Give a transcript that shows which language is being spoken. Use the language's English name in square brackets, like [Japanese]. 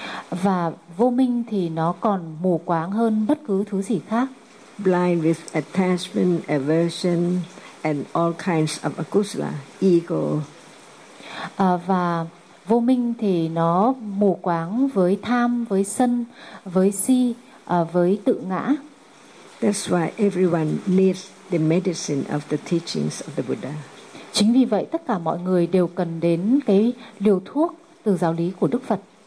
[Vietnamese] Và vô minh thì nó còn mù quáng hơn bất cứ thứ gì khác. [English] Blind with attachment, aversion and all kinds of akusala, ego. [Vietnamese] Và vô minh thì nó mù quáng với tham, với sân, với si, với tự ngã. [English] That's why everyone needs the medicine of the teachings of the Buddha. [Vietnamese] Chính vì vậy tất cả mọi người đều cần đến cái liều thuốc từ giáo lý của Đức Phật.